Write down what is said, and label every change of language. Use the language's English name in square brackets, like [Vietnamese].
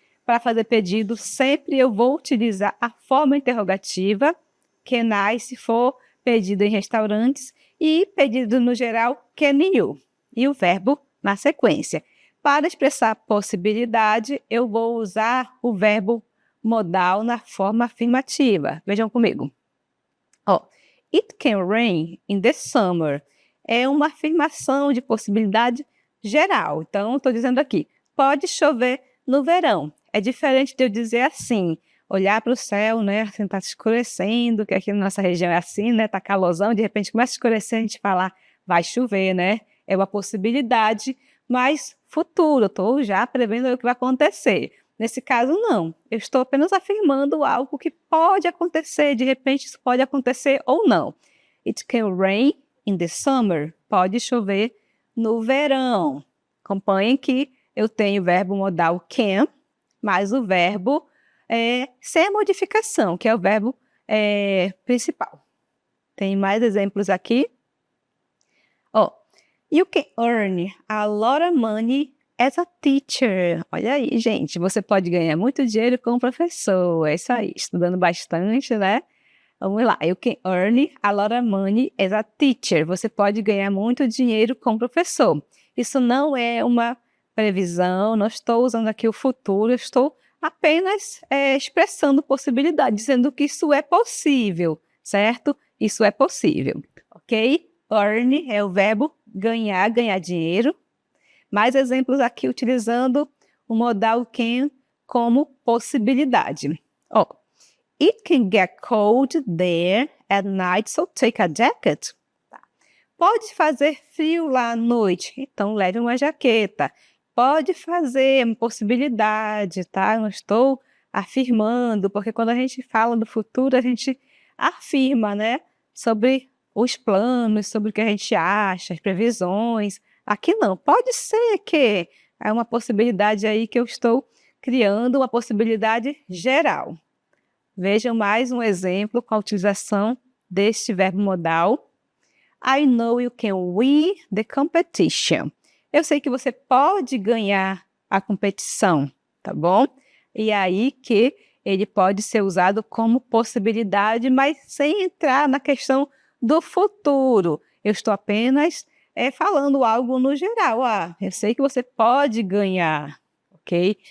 [Portuguese] Para fazer pedido, sempre eu vou utilizar a forma interrogativa, [English] can I, [Portuguese] se for pedido em restaurantes, e pedido no geral, [English] can you, [Portuguese] e o verbo na sequência. Para expressar possibilidade, eu vou usar o verbo modal na forma afirmativa. Vejam comigo. [English] It can rain in the summer. [Portuguese] É uma afirmação de possibilidade geral. Então, estou dizendo aqui, pode chover no verão. É diferente de eu dizer assim, olhar para o céu, né, assim, está escurecendo, que aqui na nossa região é assim, né, está calorzão, de repente começa a escurecer, a gente fala, vai chover, né? É uma possibilidade, mas futuro, estou já prevendo o que vai acontecer. Nesse caso, não. Eu estou apenas afirmando algo que pode acontecer, de repente isso pode acontecer ou não. [English] It can rain in the summer. [Portuguese] Pode chover no verão. Acompanhem que eu tenho o verbo modal can, mais o verbo sem modificação, que é o verbo principal. Tem mais exemplos aqui. [English] You can earn a lot of money as a teacher. [Portuguese] Olha aí, gente, você pode ganhar muito dinheiro como professor. É isso aí, estudando bastante, né? Vamos lá. [English] You can earn a lot of money as a teacher. [Portuguese] Você pode ganhar muito dinheiro como professor. Isso não é uma previsão, não estou usando aqui o futuro, estou apenas expressando possibilidade, dizendo que isso é possível, certo? Isso é possível, ok? Earn é o verbo ganhar, ganhar dinheiro. Mais exemplos aqui utilizando o modal can como possibilidade. [English] It can get cold there at night, so take a jacket. [Portuguese] Pode fazer frio lá à noite, então leve uma jaqueta. Pode fazer, uma possibilidade, tá? Não estou afirmando, porque quando a gente fala do futuro, a gente afirma, né? Sobre os planos, sobre o que a gente acha, as previsões. Aqui não, pode ser que é uma possibilidade aí que eu estou criando, uma possibilidade geral. Vejam mais um exemplo com a utilização deste verbo modal. [English] I know you can win the competition. [Portuguese] Eu sei que você pode ganhar a competição, tá bom? E aí que ele pode ser usado como possibilidade, mas sem entrar na questão do futuro. Eu estou apenas falando algo no geral. Eu sei que você pode ganhar, ok?